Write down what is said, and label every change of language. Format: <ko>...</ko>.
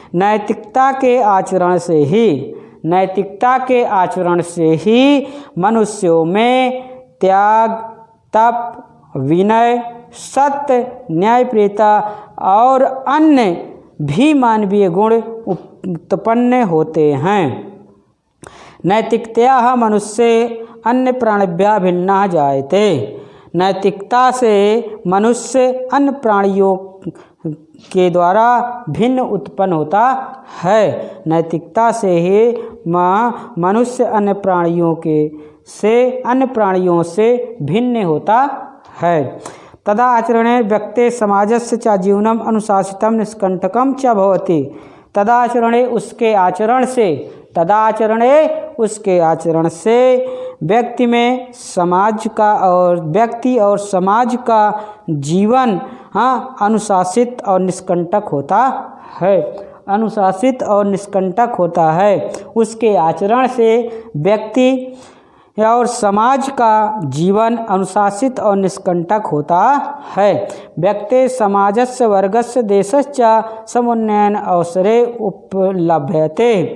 <hi>नैतिकता के आचरण से ही मनुष्यों में त्याग, तप, विनय, सत्य, न्यायप्रियता और अन्य भी मानवीय गुण उत्पन्न होते हैं।</hi> <sa>नैतिकतया मनुष्य अन्य प्राणिभ्यः भिन्नः जायते।</sa> <hi>नैतिकता से मनुष्य अन्य प्राणियों के द्वारा भिन्न उत्पन्न होता है। नैतिकता से ही मनुष्य अन्य प्राणियों से भिन्न होता है।</hi> <sa>तदा आचरणे व्यक्ते समाजस्य च जीवनम अनुशासितम निष्कंटकम च भवति। तदा आचरणे</sa> <hi>उसके आचरण से तदाचरणे उसके आचरण से व्यक्ति में समाज का और व्यक्ति और समाज का जीवन अनुशासित और निष्कंटक होता है। अनुशासित और निष्कंटक होता है। उसके आचरण से व्यक्ति और समाज का जीवन अनुशासित और निष्कंटक होता है।</hi> <sa>व्यक्ति समाजस्य वर्गस्य देशश्च समुन्नयन अवसरे उपलभ्यते।</sa>